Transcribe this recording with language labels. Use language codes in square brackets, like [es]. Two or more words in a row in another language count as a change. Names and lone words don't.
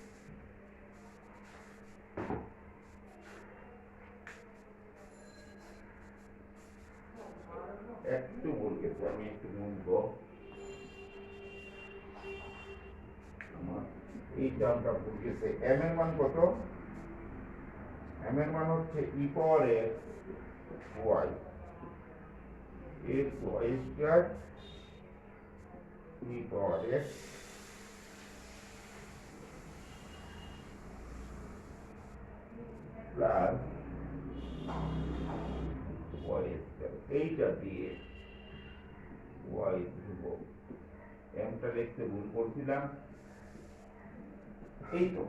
[bn] একটু ভুল গেছে, আমি একটু মুছবো। আমার এই টার্মটা ভুল গেছে। m এর মান কত? m এর মান হচ্ছে e পাওয়ার x y x y স্কয়ার e পাওয়ার x প্লাস y স্কয়ার, এইটা দিয়ে y ধ্রুবক, mটা লিখতে ভুল করছিলাম, এই তো।